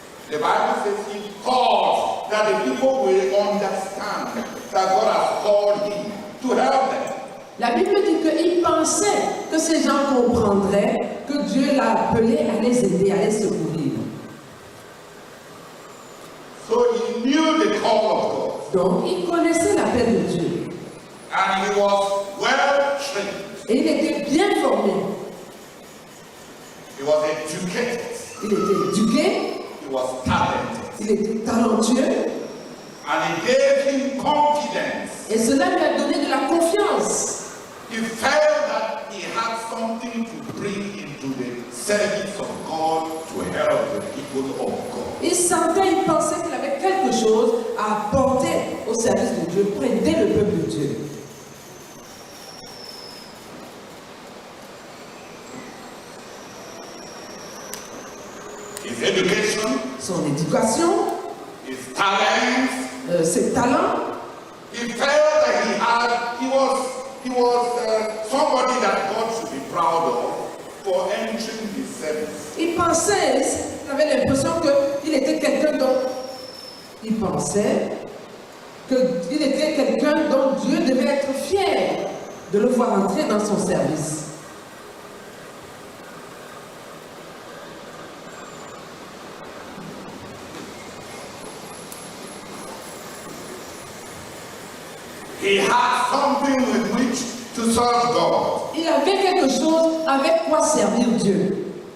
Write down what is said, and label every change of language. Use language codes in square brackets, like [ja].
[en] the Bible says he thought that the people will understand that God has called him to help them. [fr] la Bible dit qu'il pensait que ces gens comprendraient que Dieu l'a appelé à les aider, à les secourir. [en] So he knew the call of God. [fr] Donc, il connaissait l'appel de Dieu. [en] And he was well trained. [fr] Et il était bien formé. [en] He was educated. [fr] Il était éduqué, [en] He was talented. [fr] il était talentueux. [en] And he gave him confidence. [fr] Et cela lui a donné de la confiance. [en] He felt that he had something to bring into the service of God to help the people of God. [fr] Il sentait, il pensait qu'il avait quelque chose à apporter au service de Dieu pour aider le peuple de Dieu. [en] His education, [fr] Son éducation, [en] his talents, [fr] ses talents, [en] he felt that he was somebody that God should be proud of for entering his service. [fr] il pensait, il avait l'impression qu'il était quelqu'un dont il pensait qu'il était quelqu'un dont Dieu devait être fier de le voir entrer dans son service. [en] He had something with which to serve God. [fr] Il avait quelque chose avec quoi servir Dieu.